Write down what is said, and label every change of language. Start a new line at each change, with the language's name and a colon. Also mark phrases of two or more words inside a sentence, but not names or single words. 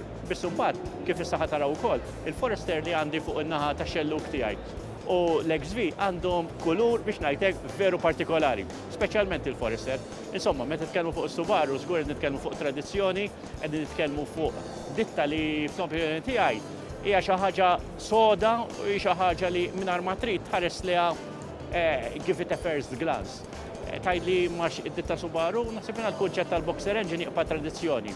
Maltese: Biss imbagħad kif issa taraw ukoll, il-Forester li għandi fuq in-naħa tax-xelluk tiegħi u l-XV għandhom kulur biex ngħidlek veru partikolari, speċjalment il-Forester. Insomma, meta nitkellmu fuq is-Subaru, żgur nitkellmu fuq tradizzjoni, qegħdin nitkellmu fuq ditta li fl-opinjoni tiegħi hija xi ħaġa soda u hija xi ħaġa li mingħajr ma trid tħares liha
English: give it a first glance.
Maltese: Tgħidli max id-ditta Subaru, naħseb l-kunċett tal-
English: boxer engine
Maltese: jibqa' tradizzjoni.